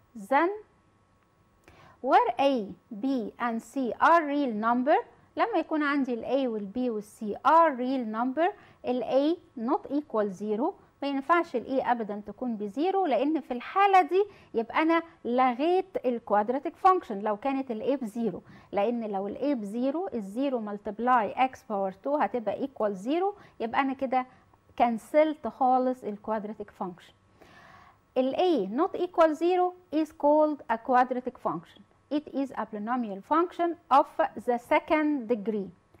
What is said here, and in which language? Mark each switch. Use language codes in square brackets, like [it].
[en] then where a b and c are real number. [ar] لما يكون عندي ال a وال b وال c [en] are real number [ar] ال a [en] not equal 0. [ar] ما ينفعش ال a ابدا تكون بزيرو، لان في الحاله دي يبقى انا لغيت الكوادراتيك فانكشن لو كانت ال a بزيرو، لان لو ال a بزيرو الزيرو ملتبلاي x باور 2 هتبقى ايكوال 0، يبقى انا كده كنسلت خالص الكوادراتيك فانكشن. [en] ال a not equal 0 is called a quadratic function. It is a polynomial function of the second degree.